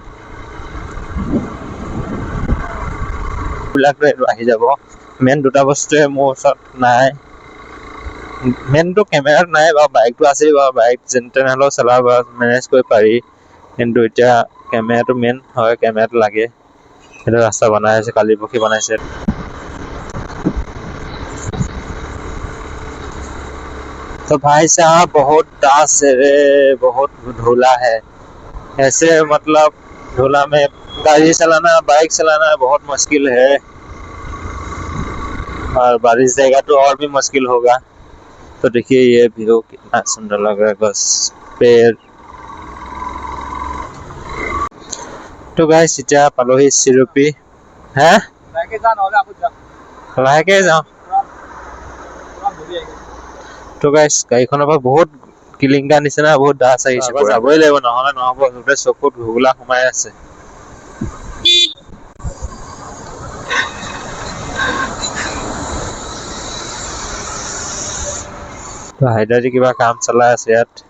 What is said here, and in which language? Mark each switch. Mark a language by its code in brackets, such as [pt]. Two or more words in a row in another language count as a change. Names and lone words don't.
[as] বিলাকতো এইটো আহি যাব। মেইন দুটা বস্তুৱে মোৰ ওচৰত নাই। মেইনটো কেমেৰাত নাই বাৰু, বাইকটো আছেই বাৰু, বাইক যেন তেনেহ'লেও চলাব মেনেজ কৰিব পাৰি, কিন্তু এতিয়া কেমেৰাটো মেইন হয়, কেমেৰাটো লাগে। সেইটো ৰাস্তা বনাই আছে, কালি পৰহি বনাইছে। [hi] तो भाई साहब बहुत दास है रे, बहुत धूला है। ऐसे मतलब धूला में गाड़ी चलाना, बाइक चलाना बहुत मुश्किल है, और बारिश देगा तो और भी मुश्किल होगा। तो देखिए ये व्यू कितना सुंदर लग रहा है, बस पेड़। तो गाइस [as] এতিয়া পালোহি চিৰপি। হে লাহেকে যাওঁ। তো গাইস গাড়ীখনৰ পৰা বহুত কিলিংকা নিচিনা বহুত ডাছ আহিছে, যাবই লাগিব, নহ'লে নহ'ব। গোটেই চকুত ঘুগুলা সোমাই আছে। তো হাইড্ৰাজি কিবা কাম চলাই আছে ইয়াত।